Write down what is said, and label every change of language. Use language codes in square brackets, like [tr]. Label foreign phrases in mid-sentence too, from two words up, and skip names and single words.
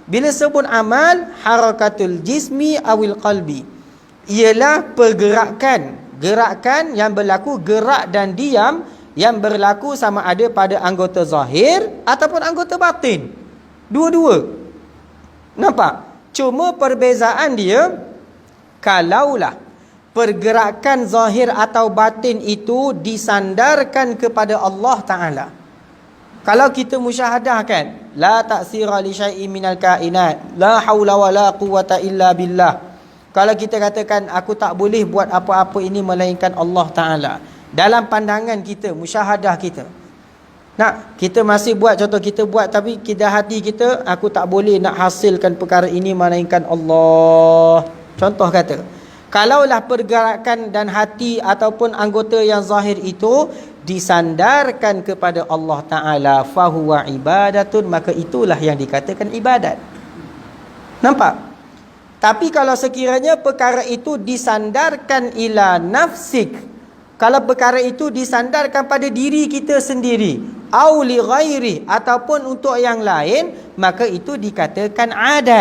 [ms] Bila sebut amal, [ar] حركة الجسم أو القلب, [ms] ialah pergerakan, gerakan yang berlaku, gerak dan diam yang berlaku sama ada pada anggota zahir ataupun anggota batin. Dua-dua. Nampak? Cuma perbezaan dia, kalaulah pergerakan zahir atau batin itu disandarkan kepada Allah Ta'ala. Kalau kita musyahadah [ar] لا تأثير لشيء من الكائنات، لا حول ولا قوة إلا بالله. [ms] Kalau kita katakan aku tak boleh buat apa-apa ini melainkan Allah Ta'ala, dalam pandangan kita, musyahadah kita, kita masih buat, contoh kita buat, tapi kita hati kita, aku tak boleh nak hasilkan perkara ini melainkan Allah. Contoh kata, kalaulah pergerakan dan hati ataupun anggota yang zahir itu disandarkan kepada Allah Ta'ala, [ar] فهو عبادة, [ms] maka itulah yang dikatakan ibadat. Nampak? Tapi kalau sekiranya perkara itu disandarkan [ar] إلى نفسك, [ms] Kalau perkara itu disandarkan pada diri kita sendiri, [ar] أو لغيري, [ms] ataupun untuk yang lain, maka itu dikatakan adat.